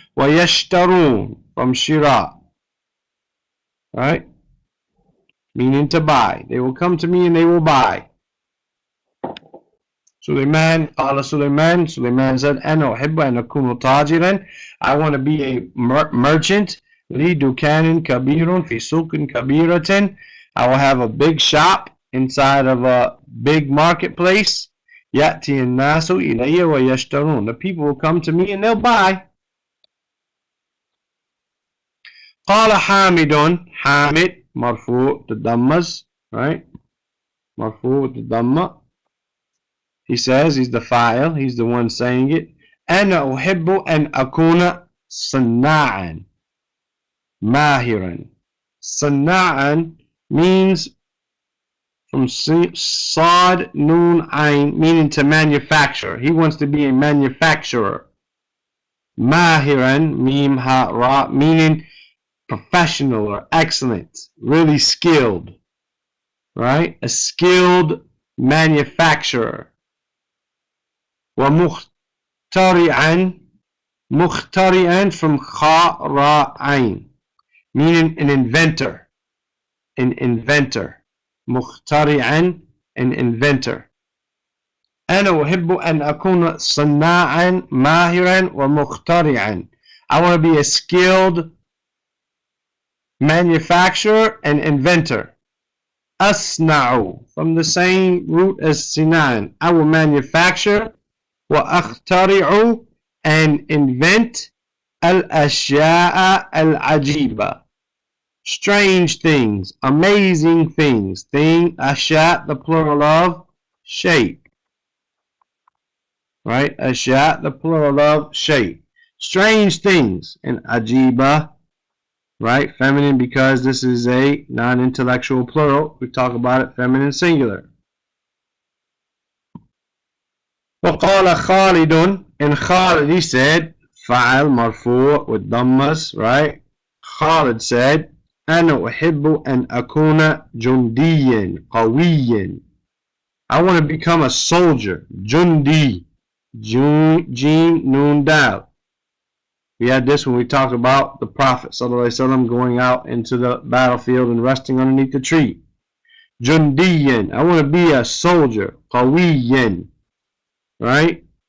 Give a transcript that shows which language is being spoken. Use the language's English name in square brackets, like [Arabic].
[English] Wa yashtarun, from shira, right? Meaning to buy. They will come to me and they will buy. Sulaiman, qala Sulaiman, Sulaiman said, [Arabic] أَنَا أُحِبُّ أَنْ أَكُونُ تَاجِرًا. [English] I want to be a merchant. [Arabic] لِي دُكَانٍ كَبِيرٌ فِي سُوقٍ كَبِيرَةٍ. [English] I will have a big shop inside of a big marketplace. [Arabic] يَأْتِي النَّاسُ إِلَيَّ وَيَشْتَرُونَ. [English] The people will come to me and they'll buy. [Arabic] قال حامد. [English] Hamid, marfu' the dhammas, right? Marfu' with the dhamma. He says, he's the fa'il, he's the one saying it. [Arabic] أَنَا أُحِبُّ أَنْ أَكُونَ صَنَّاعًا مَاهِرًا. [English] صَنَّاعًا means from Sad Nun Ain, meaning to manufacture. He wants to be a manufacturer. Mahiran, Mim Ha Ra, meaning professional or excellent, really skilled. Right? A skilled manufacturer. Wa muhtari'an, muhtari'an from Kha Ra Ain, meaning an inventor. An inventor. مخترعا, an inventor. [Arabic] أنا أحب أن أكون صناعا ماهرا ومخترعا. [English] I want to be a skilled manufacturer and inventor. أصنع, from the same root as sinan. I will manufacture. وأخترع, and invent. [Arabic] الأشياء العجيبة. [English] Strange things, amazing things. Thing, asha, the plural of shape. Right? Asha, the plural of shape. Strange things. And ajiba, right? Feminine, because this is a non-intellectual plural. We talk about it feminine singular. [Arabic] وقال خالد, [English] and Khalid, he said, fa'al marfu' with dhammas, right? Khalid said, [Arabic] أنا أحب أن أكون جنديا قويا. [English] I want to become a soldier. Jundi. Jeen Noon Dal. We had this when we talked about the Prophet ﷺ going out into the battlefield and resting underneath the tree. Jundiyan. I want to be a soldier. Qawiyan. Right?